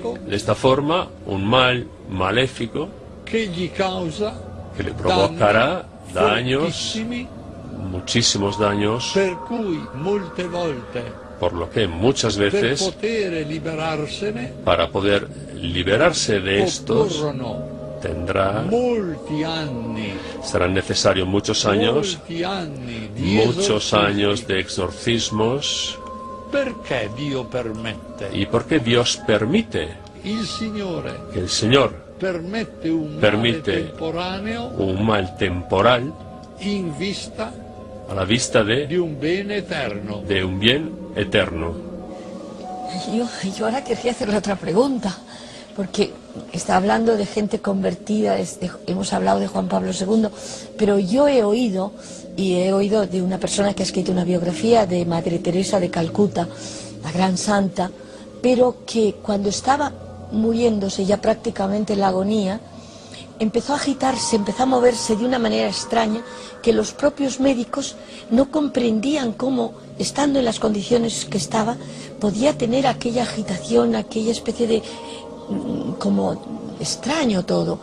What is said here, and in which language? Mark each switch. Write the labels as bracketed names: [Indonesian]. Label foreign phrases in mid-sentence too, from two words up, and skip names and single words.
[Italian] malefico [Spanish] de esta forma un mal maléfico [Italian] che gli causa [Spanish] que le provocará daños, [Italian] fortissimi, [Spanish] muchísimos daños, [Italian] per cui molte volte [Spanish] por lo que muchas [Italian] per [Spanish] veces [Italian] poter liberarsene [Spanish] para poder liberarse de estos [Italian] occorrono [Spanish] tendrá, [Italian] molti anni, [Spanish] serán necesarios muchos años, [Italian] molti anni di [Spanish] muchos [Italian] esorcismi. [Spanish] años de exorcismos. [Italian] Perché Dio permette? [Spanish] ¿Y por qué Dios permite [Italian] Il Signore [Spanish] que el Señor [Italian] permette un male [Spanish] Permite [Italian] temporaneo [Spanish] un mal temporal [Italian] in vista [Spanish] a la vista [Italian] di un bene eterno. [Spanish] de un bien eterno? Yo ahora querría hacerle otra pregunta, porque está hablando de gente convertida, hemos hablado de Juan Pablo II, pero yo he oído de una persona que ha escrito una biografía de Madre Teresa de Calcuta, la gran santa, pero que cuando estaba muriéndose ya prácticamente en la agonía, empezó a agitarse, empezó a moverse de una manera extraña que los propios médicos no comprendían cómo, estando en las condiciones que estaba, podía tener aquella agitación, aquella especie de como extraño todo.